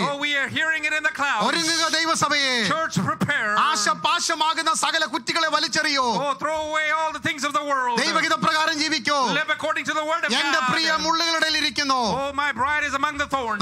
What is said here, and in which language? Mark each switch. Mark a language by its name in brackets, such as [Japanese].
[English] Oh, we are hearing it in the clouds. [Malayalam] ഒരുങ്ങുക ദൈവസഭയെ. [English] Church, prepare. [Malayalam] ആശപാശമാകുന്ന സകല കുറ്റികളെ വലിച്ചെറിയൂ. [English] Oh, throw away all the things of the world. [Malayalam] ദൈവഹിത പ്രകാരം ജീവിക്കൂ. [English] Live according to the word of [Malayalam] എന്റെ [English] God. [Malayalam] പ്രിയ മുള്ളുകളുടെ ഇരിക്കുന്നു. [English] Oh, my bride is among the thorns.